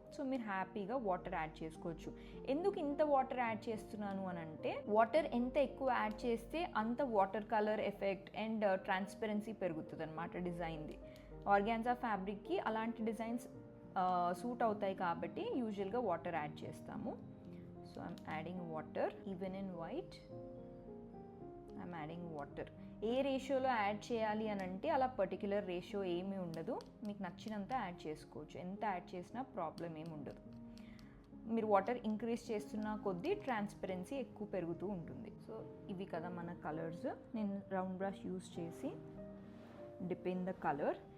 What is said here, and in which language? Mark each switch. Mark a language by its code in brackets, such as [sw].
[te] So మీరు హ్యాపీగా water add చేసుకోవచ్చు. ఎందుకు ఇంత వాటర్ యాడ్ చేస్తున్నాను అని అంటే, వాటర్ ఎంత ఎక్కువ యాడ్ చేస్తే అంత water colour effect and transparency పెరుగుతుంది అనమాట డిజైన్ది. ఆర్గాన్జా ఫ్యాబ్రిక్కి అలాంటి డిజైన్స్ సూట్ అవుతాయి కాబట్టి యూజువల్గా వాటర్ యాడ్ చేస్తాము. [en] So I'm adding water. Even in white I'm adding water. [te] ఏ రేషియోలో యాడ్ చేయాలి అని అంటే అలా పర్టిక్యులర్ రేషియో ఏమీ ఉండదు, మీకు నచ్చినంత యాడ్ చేసుకోవచ్చు. ఎంత యాడ్ చేసినా ప్రాబ్లం ఏమి ఉండదు. మీరు వాటర్ ఇంక్రీజ్ చేస్తున్న కొద్దీ ట్రాన్స్పరెన్సీ ఎక్కువ పెరుగుతూ ఉంటుంది. సో ఇవి కదా మన కలర్స్. నేను రౌండ్ బ్రష్ యూస్ చేసి [en] Dip in the colour.